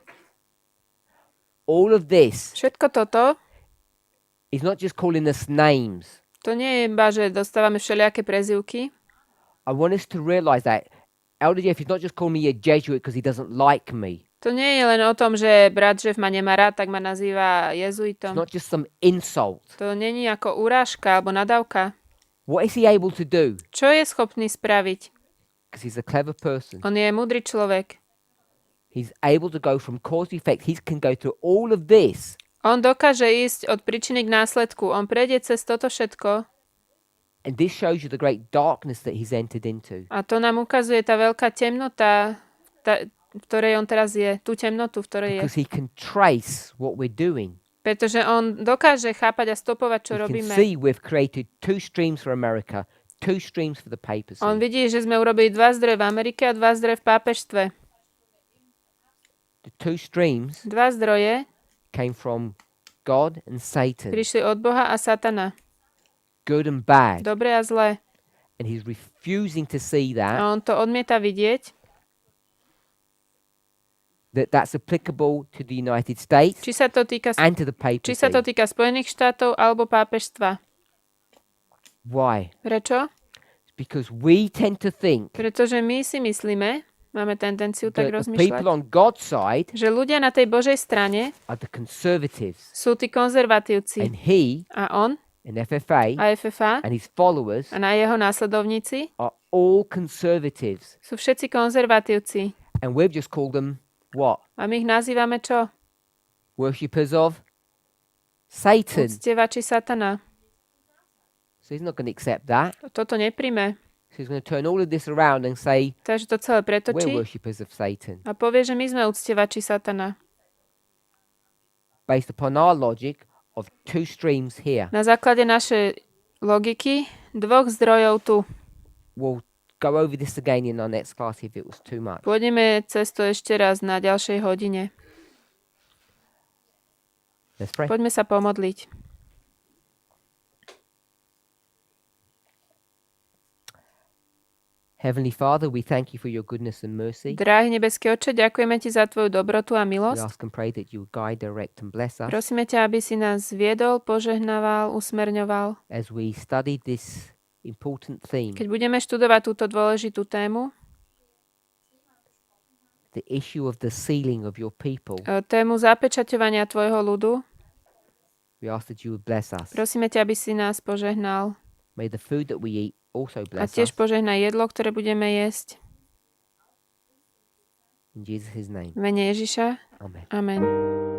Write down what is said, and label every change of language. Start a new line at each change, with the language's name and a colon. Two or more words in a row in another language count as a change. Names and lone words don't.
English: All of this
Slovak: Všetko toto,
English: is not just calling us names.
Slovak: to nie je iba, že dostávame všelijaké prezývky.
English: I want us to realize that Elder Jeff is not just calling me a Jesuit because he doesn't like me.
Slovak: To nie je len o tom, že brat Jeff ma nemá rád, tak ma nazýva
English: It's
Slovak: jezuitom.
English: not just some insult.
Slovak: To není ako urážka alebo nadávka.
English: What is he able to do?
Slovak: Čo je schopný spraviť?
English: Because he's a clever person.
Slovak: On je múdry človek.
English: He's able to go from cause to effect. He can go through all of this.
Slovak: On dokáže ísť od príčiny k následku. On prejde cez toto všetko
English: And this shows you the great darkness that he's entered into.
Slovak: a to nám ukazuje tá veľká temnota, v ktorej on teraz je. Tú temnotu, v ktorej je.
English: Because he can trace what we're doing.
Slovak: Pretože on dokáže chápať a stopovať, čo
English: He can
Slovak: robíme.
English: see we've created 2 streams for America, 2 streams for the papacy.
Slovak: On vidí, že sme urobili dva zdroje v Amerike a dva zdroje v pápežstve.
English: The 2 streams
Slovak: Dva zdroje
English: came from God and Satan,
Slovak: prišli od Boha a Satana.
English: good and bad.
Slovak: Dobré a zlé.
English: And he's refusing to see that.
Slovak: A on to odmieta vidieť.
English: That's applicable to the United States
Slovak: Či sa to týka,
English: and to the
Slovak: či sa to
English: papacy.
Slovak: týka Spojených štátov alebo pápežstva.
English: Why?
Slovak: Prečo?
English: Because we tend to think
Slovak: Pretože my si myslíme, máme tendenciu tak
English: that the
Slovak: rozmýšľať,
English: people on God's side
Slovak: že ľudia na tej Božej strane
English: are the conservatives,
Slovak: sú tí konzervatívci.
English: and he
Slovak: A on
English: and FFA
Slovak: a FFA
English: and his followers
Slovak: a na jeho následovníci
English: are all conservatives,
Slovak: sú všetci konzervatívci.
English: and we've just called them what?
Slovak: A my ich nazývame čo?
English: Worshippers of Satan.
Slovak: Uctievači satana.
English: So he's not going to accept that.
Slovak: Toto nepríjme.
English: So he's going to turn all of this around and say
Slovak: Takže to celé
English: we're
Slovak: pretočí
English: worshippers of Satan,
Slovak: a povie, že my sme uctievači satana.
English: based upon our logic of two streams here.
Slovak: Na základe našej logiky dvoch zdrojov tu.
English: We'll go over this again in our next class if it was too much.
Slovak: Pôjdeme cez to ešte raz na ďalšej hodine.
English: Let's pray.
Slovak: Poďme sa pomodliť.
English: Heavenly Father, we thank you for your goodness and mercy.
Slovak: Drahý nebeský Otče, ďakujeme ti za tvoju dobrotu a
English: We
Slovak: milosť.
English: ask and pray that you would guide, direct and bless us
Slovak: Prosíme ťa, aby si nás viedol, požehnával, usmerňoval.
English: as we study this important theme,
Slovak: Keď budeme študovať túto dôležitú tému,
English: the issue of the sealing of your people,
Slovak: tému zapečaťovania tvojho ľudu,
English: we ask that you would bless us.
Slovak: prosíme ťa, aby si nás požehnal.
English: May the food that we eat also
Slovak: A
English: bless
Slovak: tiež
English: us.
Slovak: požehnaj jedlo, ktoré budeme jesť.
English: In Jesus' name.
Slovak: V mene Ježiša.
English: Amen.
Slovak: Amen.